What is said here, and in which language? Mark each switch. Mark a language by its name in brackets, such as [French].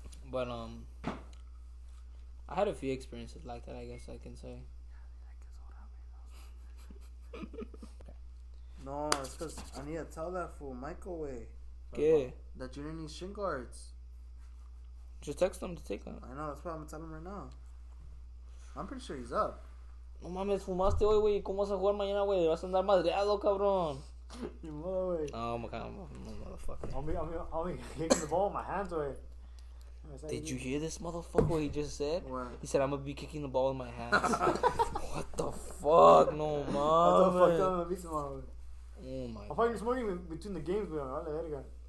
[English] But I had a few experiences like that, I guess I can say. No, it's because I need to tell that fool Michael way ¿Qué? that you didn't need shin guards. Just text him to take them. I know, that's what I'm telling him right now. I'm pretty sure he's up. [Spanish] No mames, fumaste hoy, güey. ¿Cómo vas a jugar mañana, güey? Vas a andar madreado, cabrón. [English] You mother way. Oh, my God, motherfucker. I'll be hitting the ball with my hands away. Did you hear this motherfucker? What he just said? What? He said, I'm gonna be kicking the ball in my hands. What the fuck? No, That's how fucked man. up I'm tomorrow. Oh, my I'm God. fighting this morning between the games, we're on the